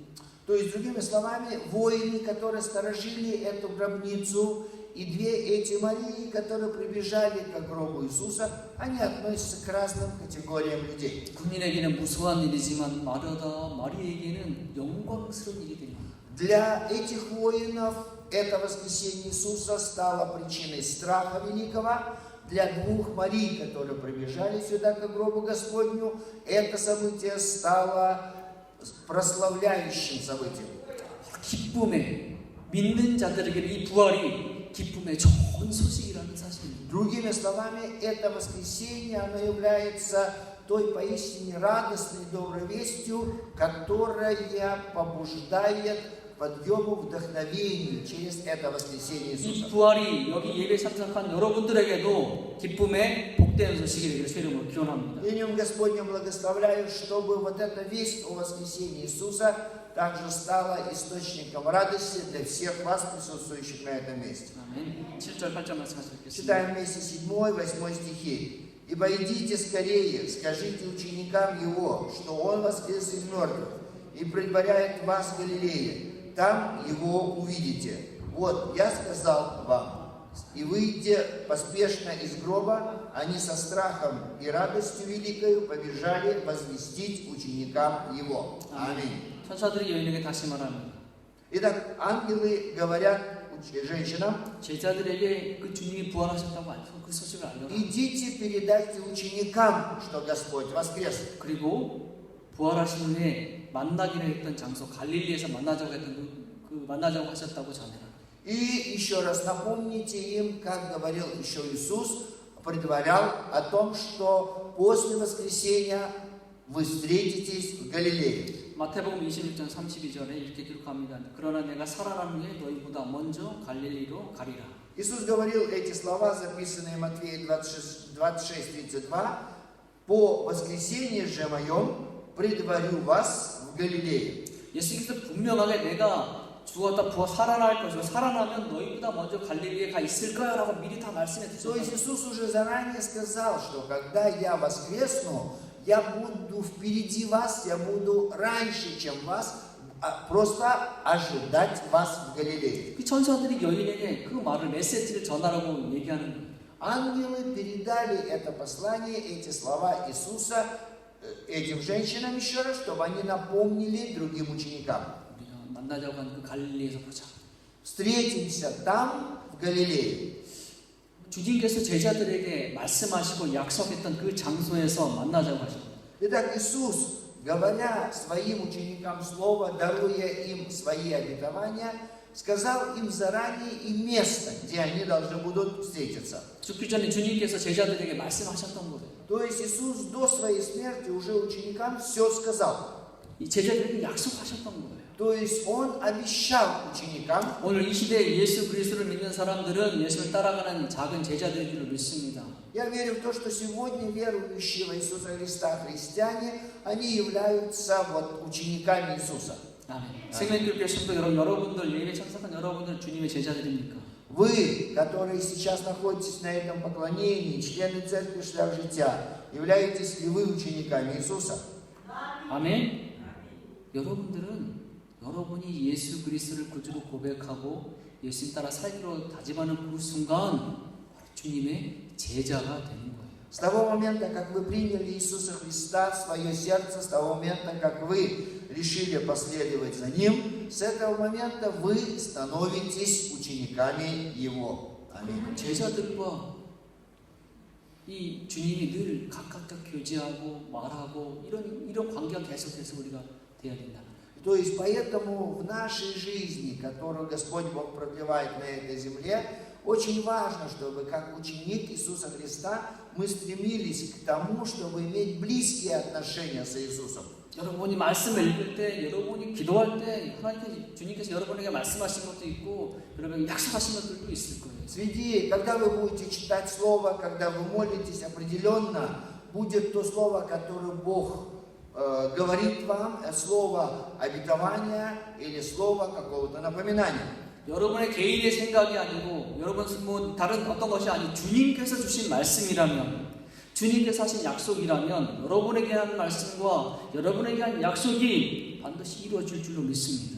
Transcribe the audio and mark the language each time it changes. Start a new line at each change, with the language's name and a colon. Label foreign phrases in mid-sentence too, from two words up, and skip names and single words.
Russian: То есть, другими словами, воины, которые сторожили эту гробницу, и две эти Марии, которые прибежали к гробу Иисуса, они относятся к разным категориям людей.
Korean: 군인에게는 무서운 일이지만 마리아에게는 영광스러운 일이 됩니다.
Russian: Для этих воинов это воскресение Иисуса стало причиной страха великого. Для двух Марий, которые прибежали сюда к гробу Господню, это событие стало прославляющим событием.
Korean: 기쁨에 믿는 자들에게 이 부활이 기쁨의 좋은 소식이라는 사실입니다.
Russian: Другими словами, это воскресение, оно является той поистине радостной доброй вестью, которая побуждает подъему, вдохновению через это воскресение
Korean: 이
Russian: Иисуса.
Korean: 부활이 여기 예배 참석한 여러분들에게도 기쁨의 복된 소식이 되기를 주님으로 기원합니다.
Russian: Именем Господнем благословляю, чтобы вот эта весть о воскресении Иисуса также стала источником радости для всех вас, присутствующих на этом месте.
Korean: 아멘. 7절 8절 말씀하시겠습니다.
Russian: Читаем вместе 7-8 стихи. «Ибо идите скорее, скажите ученикам Его, что Он воскрес из мертвых, и предваряет вас в Галилее. Там Его увидите. Вот, я сказал вам». И выйдя поспешно из гроба, они со страхом и радостью великою побежали возвестить ученикам Его. Аминь.
Korean: 천사들이 여인에게 다시 말합니다.
Russian: Итак, ангелы говорят женщинам:
Korean: 제자들에게 그 주님이 부활하셨다고 그 소식을 알려라.
Russian: идите передайте ученикам, что Господь воскрес.
Korean: 그리고 부활하신 후에 만나기로 했던 장소 갈릴리에서 만나자고 했던 그 만나자고 하셨다고 전해라.
Russian: И еще раз напомните им, как говорил еще Иисус, предварял о том, что после воскресения вы встретитесь в Галилее.
Korean: 마태복음 26장 32절에 이렇게 기록합니다. 그러나 내가 살아난 후에 너희보다 먼저 갈릴리로 가리라.
Russian: Иисус говорил эти слова, записанные в Матфея 26:32. По воскресенье же моем предварю вас в Галилее.
Korean: 예수님께서 분명하게 내가 죽었다 살아날 것이고 살아나면 너희보다 먼저 갈릴리에 가 있을 거야라고 미리 다 말씀해
Russian: То есть
Korean: 주셨어요.
Russian: Иисус уже заранее сказал, что когда я воскресну, я буду впереди вас, я буду раньше, чем вас, просто ожидать вас в Галилее.
Korean: 그 천사들이 여인에게 그 말을 메시지를 전하라고 얘기하는 거예요.
Russian: Ангелы передали это послание, эти слова Иисуса этим женщинам еще раз, чтобы они напомнили другим ученикам.
Korean: 우리가 만나자고 한 그 갈릴리에서 보자.
Russian: Встретимся там, в Галилее.
Korean: 주님께서 제자들에게 말씀하시고 약속했던 그 장소에서 만나자고 하셨어요.
Russian: Итак, Иисус, говоря своим ученикам слово, даруя им свои обетования, сказал им заранее и место, где они должны будут встретиться.
Korean: 죽기 전에 주님께서 제자들에게 말씀하셨던 거예요.
Russian: То есть Иисус до своей смерти уже ученикам все сказал.
Korean: 이 제자들에게 약속하셨던 거예요.
Russian: То есть Он обещал ученикам.
Korean: 오늘 이 시대에 예수 그리스도를 믿는 사람들은 예수를 따라가는 작은 제자들인 줄 믿습니다.
Russian: Я верю в то, что сегодня верующие в Иисуса Христа христиане, они являются вот учениками Иисуса.
Korean: 아멘. 생명교회 성도 여러분들 예배 참석한 여러분들 주님의 제자들입니까?
Russian: Вы, которые сейчас находитесь на этом поклонении, члены Церкви Шлях Життя, являетесь ли вы учениками Иисуса?
Korean: 아멘. 여러분들은 여러분이 예수 그리스도를 구주로 고백하고 예수님 따라 살기로 다짐하는 그 순간 주님의 제자가 되는 거예요.
Russian: С того момента, как вы приняли Иисуса Христа в свое сердце, с того момента, как вы решили последовать за Ним, с этого момента вы становитесь учениками Его. Аминь.
Korean: 제자들과 이 주님이 늘 각각 교제하고 말하고 이런 관계가 계속해서 우리가 돼야 된다.
Russian: То есть, поэтому в нашей жизни, которую Господь Бог продлевает на этой земле, очень важно, чтобы как ученик Иисуса Христа мы стремились к тому, чтобы иметь близкие отношения с Иисусом.
Korean: 여러분이 말씀을 읽을 때, 여러분이 기도할 때 하나님께서 주님께서 여러분에게 말씀하신 것도 있고 여러분에게 약속하신 것들도 있을 거예요.
Russian: Среди, когда вы будете читать Слово, когда вы молитесь, определенно будет то Слово, которое Бог говорит вам, слово обетования или слово какого-то напоминания.
Korean: 여러분의 개인의 생각이 아니고 여러분 뭐 다른 어떤 것이 아니고 주님께서 주신 말씀이라면 주님께서 하신 약속이라면 여러분에게 한 말씀과 여러분에게 한 약속이 반드시 이루어질 줄로 믿습니다.